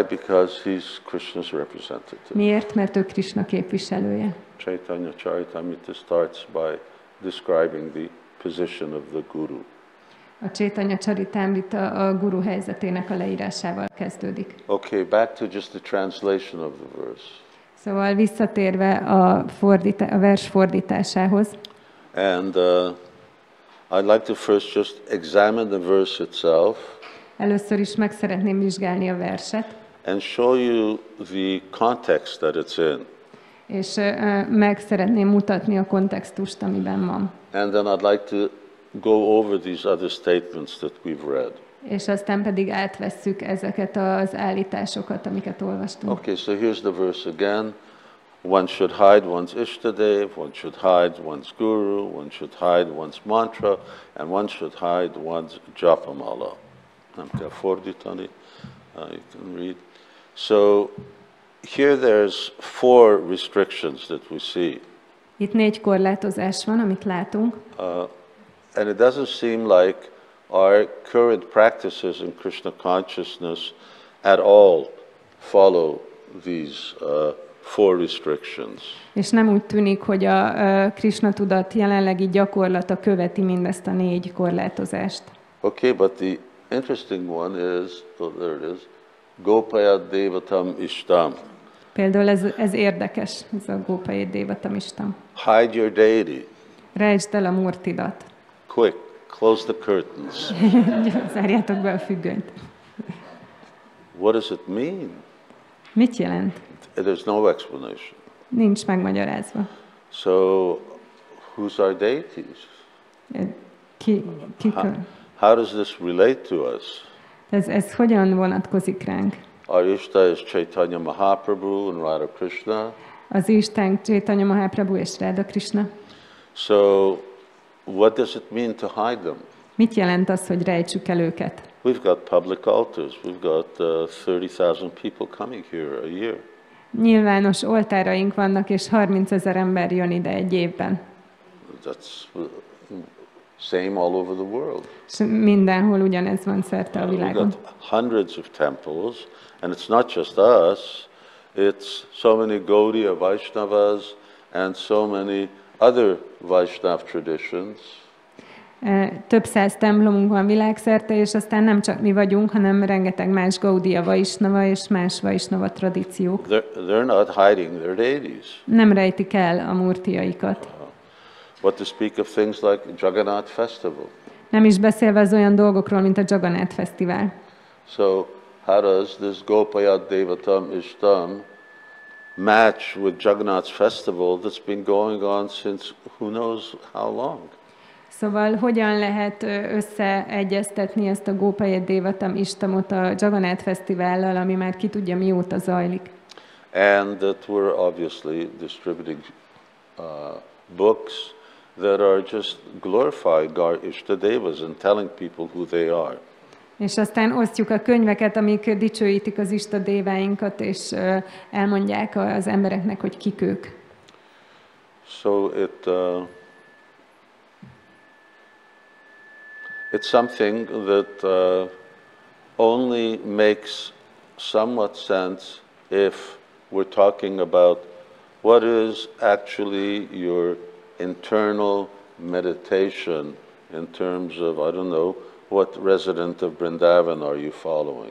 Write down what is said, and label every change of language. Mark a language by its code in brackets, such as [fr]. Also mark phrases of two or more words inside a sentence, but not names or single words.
[en] Because he's Krishna's representative. [hu] Miért? Mert ő Krishna képviselője. [en] Chaitanya Charitamrita starts by describing the position of the guru. [hu] A Chaitanya Charitamrita a guru helyzetének a leírásával kezdődik. [en] Okay, back to just the translation of the verse. [hu] Szóval visszatérve a vers fordításához. [en] And I'd like to first just examine the verse itself. [hu] Először is meg szeretném vizsgálni a verset. [en] And show you the context that it's in. [hu] És meg szeretném mutatni a kontextust, amiben van. [en] And then I'd like to go over these other statements that we've read. [hu] És aztán pedig átvesszük ezeket az állításokat, amiket olvastunk. [en] Okay, so here's the verse again. One should hide one's iṣṭa-deva, one should hide one's guru, one should hide one's mantra, and one should hide one's japa-mālā. [hu] Nem kell fordítani, [en] you can read. So here there's 4 restrictions that we see. [hu] Itt 4 korlátozás van, amit látunk. [en] And it doesn't seem like our current practices in Krishna consciousness at all follow these 4 restrictions. [hu] És nem úgy tűnik, hogy a Krishna tudat jelenlegi gyakorlata követi mindezt a 4 korlátozást. [en] Okay, but the interesting one is, there it is, [sa] gopayed devatām iṣṭāṁ. [hu] Például ez érdekes, ez a [sa] gopayed devatām iṣṭāṁ. [en] Hide your deity. [hu] Rejtsd el a murtidat. [en] Quick, close the curtains. [hu] Zárjátok be a függönyt. [en] What does it mean? [hu] Mit jelent? [en] There's no explanation. [hu] Nincs megmagyarázva. [en] So, who's our deities? How does this relate to us? [hu] Ez hogyan vonatkozik ránk? [en] Our iṣṭa is Chaitanya Mahaprabhu and Radha Krishna. [hu] Az iṣṭánk Chaitanya Mahaprabhu és Radha Krishna. [en] So, what does it mean to hide them? [hu] Mit jelent az, hogy rejtsük el őket? [en] We've got public altars. We've got 30,000 people coming here a year. [hu] Nyilvános oltáraink vannak, és 30 000 ember jön ide egy évben. [en] That's same all over the world. [hu] És mindenhol ugyanez van szerte a világon. [en] We've got hundreds of temples, and it's not just us. It's so many Gaudiya Vaishnavas and so many other Vaishnav traditions. [hu] Több száz templomunk van világszerte, és aztán nem csak mi vagyunk, hanem rengeteg más Gaudiya Vaishnava és más Vaishnava tradíciók. [en] They're not hiding their deities. [hu] Nem rejtik el a murtiaikat. [en] What to speak of things like Jagannath Festival. [hu] Nem is beszélve az olyan dolgokról, mint a Jagannath Fesztivál. [en] So, how does this [sa] gopayed devatām iṣṭāṁ [en] match with Jagannath's festival that's been going on since who knows how long. [hu] Szóval hogyan lehet összeegyeztetni ezt a [sa] gopayed devatām iṣṭāṁot [hu] a Jagannath fesztivállal, ami már ki tudja mióta zajlik. [en] And that we're obviously distributing books that are just glorifying our iṣṭa-devas and telling people who they are. [hu] És aztán osztjuk a könyveket, amik dicsőítik az iṣṭa-deváinkat, és elmondják az embereknek, hogy kik ők. [en] So it's something that only makes somewhat sense if we're talking about what is actually your internal meditation in terms of, I don't know, what resident of Vrindavan are you following?